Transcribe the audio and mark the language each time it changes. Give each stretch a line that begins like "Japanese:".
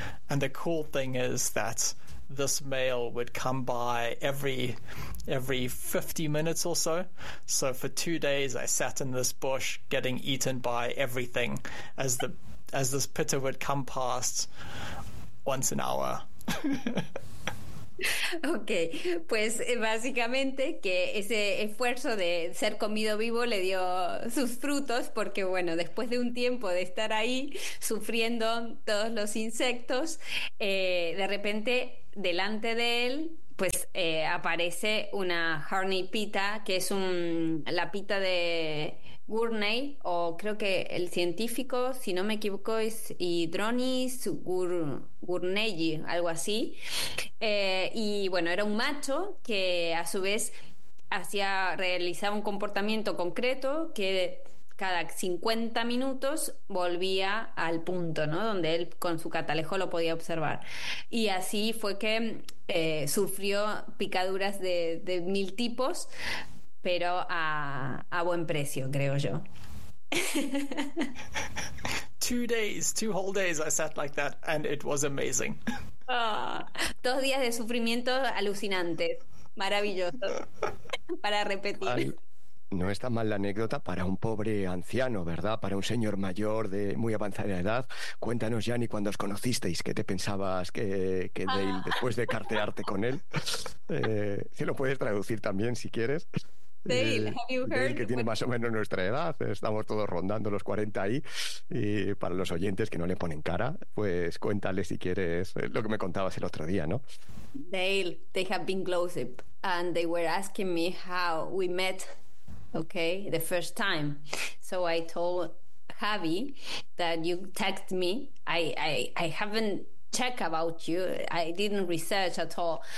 English: And the cool thing is that this male would come by every 50 minutes or so. So for 2 days I sat in this bush getting eaten by everything as this pitta would come past once an hour.
Spanish: Okay, pues básicamente que ese esfuerzo de ser comido vivo le dio sus frutos, porque bueno, después de un tiempo de estar ahí sufriendo todos los insectos, de repente delante de él pues aparece una Gurney pita, que es la pita de Gurney, o creo que el científico, si no me equivoco, es Hydronis gurneyi, algo así. Y bueno, era un macho que a su vez realizaba un comportamiento concreto que cada 50 minutos volvía al punto, ¿no? Donde él con su catalejo lo podía observar. Y así fue que sufrió picaduras de mil tipos, pero a buen precio, creo yo.
English: 2 days, 2 whole days I sat like that, and it was amazing.
Spanish: Oh, 2 días de sufrimiento alucinantes, maravilloso, para repetir. No está mal la anécdota para un pobre anciano, ¿verdad? Para un señor mayor de muy avanzada edad. Cuéntanos, Jani, cuando os conocisteis, ¿qué te pensabas que Dale, después de cartearte con él? Si lo puedes traducir también, si quieres. Dale, que tiene más o menos nuestra edad, estamos todos rondando los 40 ahí, y para los oyentes que no le ponen cara, pues cuéntale si quieres lo que me contabas el otro día, ¿no?
English: Dale, they have been gossip and they were asking me how we met, okay, the first time. So I told Javi that you texted me. I haven't checked about you. I didn't research at all.